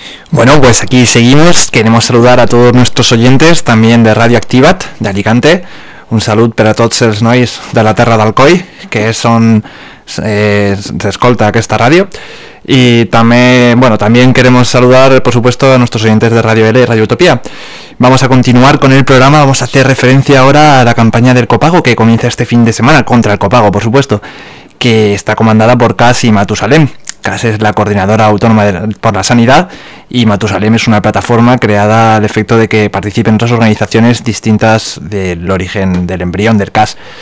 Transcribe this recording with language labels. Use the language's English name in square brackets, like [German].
[Spanish] Bueno, pues aquí seguimos. Queremos saludar a todos nuestros oyentes, también de Radio Activat, de Alicante. [Catalan] Un salut per a tots els nois de la terra d'Alcoi, que són s'escolta aquesta ràdio. [Spanish] Y también, bueno, también queremos saludar, por supuesto, a nuestros oyentes de Radio L y Radio Utopía. Vamos a continuar con el programa, vamos a hacer referencia ahora a la campaña del copago, que comienza este fin de semana, contra el copago, por supuesto, que está comandada por Cas y Matusalem. CAS es la Coordinadora Autónoma por la Sanidad y Matusalem es una plataforma creada al efecto de que participen otras organizaciones distintas del origen del embrión, del CAS.